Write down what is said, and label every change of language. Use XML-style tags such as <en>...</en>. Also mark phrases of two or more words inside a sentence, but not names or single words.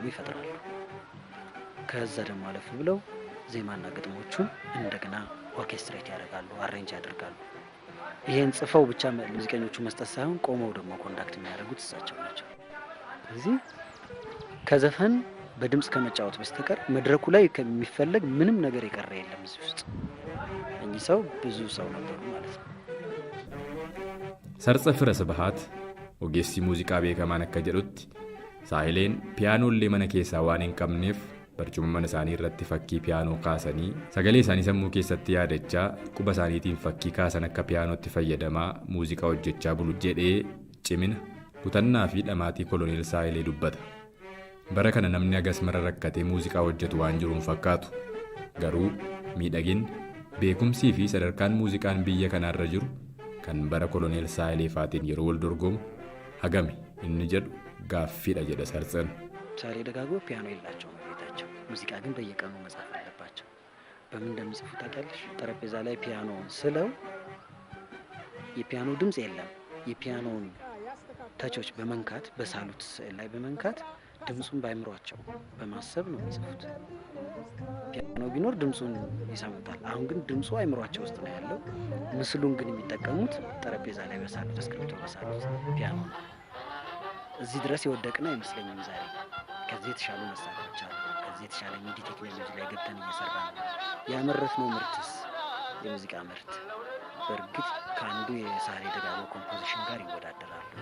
<am>ይፈጥራሉ ከዛ ደግሞ አለፍ ብለው ዜማና ግጥሞቹን እንደገና ኦርኬስትሬት ያደርጋሉ አሬንጅ ያደርጋሉ ይሄን ጽፈው ብቻ ሙዚቀኞቹ መስጠት ሳይሆን ቆመው ደግሞ ኮንዳክት የሚያደርጉት እሳቸው ናቸው ስለዚህ ከዘፈን በድምጽ ከመጫወት በስተቀር መድረኩ ላይ ከሚፈልግ ምንም ነገር የቀረ የለም እዚህ ውስጥ እኚህ ሰው ብዙ ሰው ነበሩ ማለት ነው</am> <om>Sarsa Fire Sibhat ogeessi muuziqaa beekamaan kajeelut Saayileen piyaanoole mana keessa waanin qabneef barcuma mana isaanii irratti fakkii piyaanoo kaasanii sagalee isaanii sammuu keessatti yaadachaa quba isaaniitiin fakkii kaasan akka piyaanootti fayyadamaa muuziqaa hojjechaa bulu jedhee cimina kutannaa fi dhamaatii koloneel Saayilee dubbata. Bara kana namni agas mara rakkatee muuziqaa hojjetu waan jiruun fakkaatu garuu miidhaginni beekumsii fi sadarkaan muuziqaan biyya kanaarra jiru kan bara koloneel Saayilee faatiin yeroo wal dorgomu hagami inni jedhu gaaffiidha jedha sarxan.</om> <am>Saayilee Dagaagoo ፒያኖ የላቸውም ቤታቸው ሙዚቃ ግን በየቀኑ መጻፍ አለባቸው በምን እንደሚጽፉ ታውቂያለሽ ጠረጴዛ ላይ ፒያኖውን ስለው የፒያኖ ድምጽ የለም የፒያኖውን ታቾች በመንካት በሳሉት ስዕል ላይ በመንካት ድምጹን ባይምሯቸው በማሰብ ነው የሚጽፉት ፒያኖ ቢኖር ድምጹን ይሰሙታል አሁን ግን ድምጹ አይምሯቸው ውስጥ ነው ያለው ምስሉን ግን የሚጠቀሙት ጠረጴዛ ላይ በሳሉት እስክሪብቶ በሳሉት ፒያኖ እዚህ ድረስ ይወደቅና አይመስለኝም ዛሬ ከዚህ የተሻሉ መሳሪያዎች አሉ ከዚህ የተሻለ</am> <en>MIDI technology</en> <am>ላይ ገብተን እየሰራን ነው ያመረትነው ምርትስ የሙዚቃ ምርት በእርግጥ ከአንዱ የሳይሌ ደጋጎ ኮምፖዚሽን ጋር ይወዳደራሉ</am>